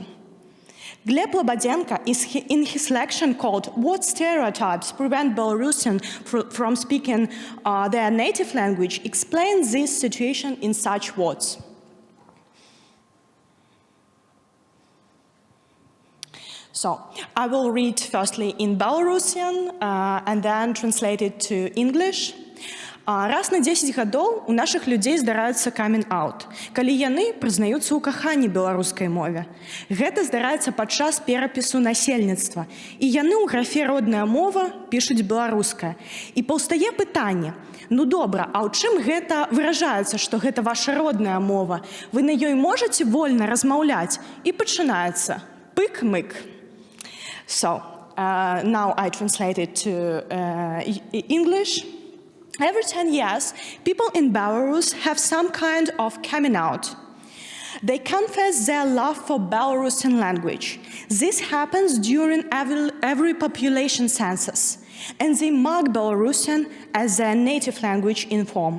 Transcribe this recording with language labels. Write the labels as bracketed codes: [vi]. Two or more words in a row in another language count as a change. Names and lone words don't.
[en] Gleb Lobodenko, in his lecture called "What Stereotypes Prevent Belarusian from Speaking Their Native Language," explains this situation in such words. So, I will read firstly in Belarusian and then translate it to English. [be] Раз на 10 гадоў у нашых людзей здараецца камінг-аут, калі яны прызнаюцца ў каханні беларускай мове. Гэта здараецца падчас перапісу насельніцтва, і яны ў графе «родная мова» пішуць беларуская. І паўстае пытанне: ну добра, а ў чым гэта выражаецца, што гэта ваша родная мова? Вы на ёй можаце вольна размаўляць? І пачынаецца пык-мык. [en] So, now I translate it to English. Every 10 years, people in Belarus have some kind of coming out. They confess their love for Belarusian language. This happens during every population census, and they mark Belarusian as their native language in form.